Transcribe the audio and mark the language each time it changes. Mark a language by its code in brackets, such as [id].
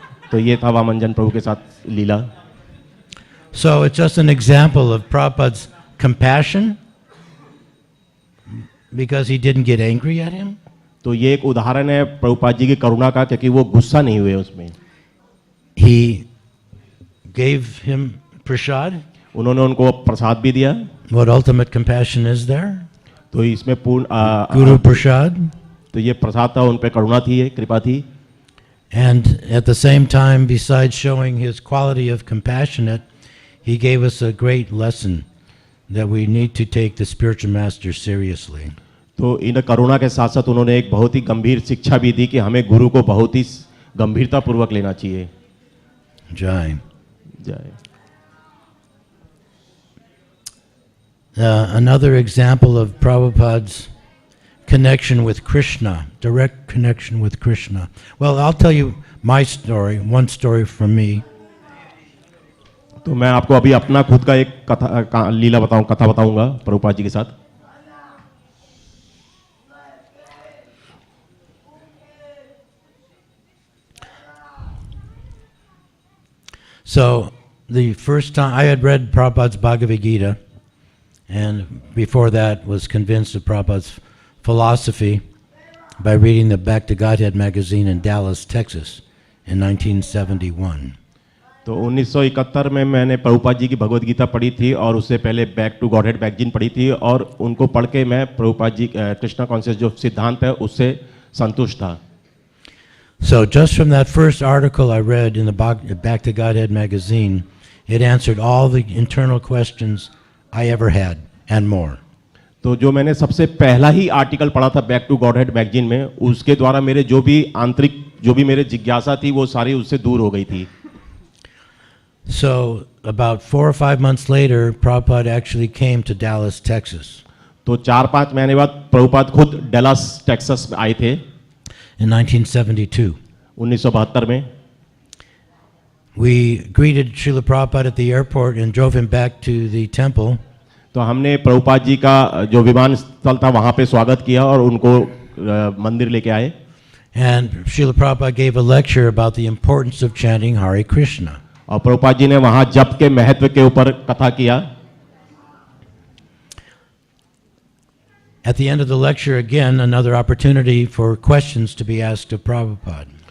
[hi] तो ये था वामनजन प्रभु के साथ लीला. [en] So it's just an example of Prabhupada's compassion because he didn't get angry at him. [hi] तो ये एक उदाहरण है प्रभुपाद जी की करुणा का क्योंकि वो गुस्सा नहीं हुए उसमें. [en] He gave him prasad. [hi] उन्होंने उनको प्रसाद भी दिया. [en] What ultimate compassion is there? [hi] तो इसमें पूर्ण [en] Guru prasad. [hi] तो ये प्रसाद था, उन पे करुणा थी, ये कृपा थी. [en] And at the same time, besides showing his quality of compassionate, he gave us a great lesson that we need to take the spiritual master seriously. [hi] तो इन करुणा के साथ साथ उन्होंने एक बहुत ही गंभीर शिक्षा भी दी कि हमें गुरु को बहुत ही गंभीरता पूर्वक लेना चाहिए. Jai. जय. [en] Another example of Prabhupada's connection with Krishna, direct connection with Krishna. Well, I'll tell you my story, one story from me. [hi] तो मैं आपको अभी अपना खुद का एक कथा बताऊंगा प्रभुपाद जी के साथ. [en] So the first time I had read Prabhupada's Bhagavad Gita, and before that was convinced of Prabhupada's philosophy by reading the Back to Godhead magazine in Dallas, Texas in 1971. [hi] तो 1971 में मैंने प्रभुपाद जी की भगवद गीता पढ़ी थी और उससे पहले बैक टू गॉडहेड मैगजीन पढ़ी थी और उनको पढ़ के मैं प्रभुपाद जी कृष्णा कॉन्शियस जो सिद्धांत है उससे संतुष्ट था. [en] So just from that first article I read in the Back to Godhead magazine, it answered all the internal questions I ever had and more. [hi] तो जो मैंने सबसे पहला ही आर्टिकल पढ़ा था बैक टू गॉडहेड मैगजीन में, उसके द्वारा मेरे जो भी आंतरिक जो भी मेरे जिज्ञासा थी वो सारी उससे दूर हो गई थी. [en] So about 4 or 5 months later, Prabhupada actually came to Dallas, Texas. [hi] तो 4-5 महीने बाद प्रभुपाद खुद डैलस टेक्सास में आए थे. [en] In 1972. [hi] 1972 में. [en] We greeted Srila Prabhupada at the airport and drove him back to the temple. [hi] तो हमने प्रभुपाद जी का जो विमान स्थल था वहाँ पे स्वागत किया और उनको मंदिर लेके आए. [en] And Srila Prabhupada gave a lecture about the importance of chanting Hare Krishna. [hi] और प्रभुपाद जी ने वहाँ जप के महत्व के ऊपर कथा किया. [en] At the end of the lecture, again, another opportunity for questions to be asked of Prabhupada.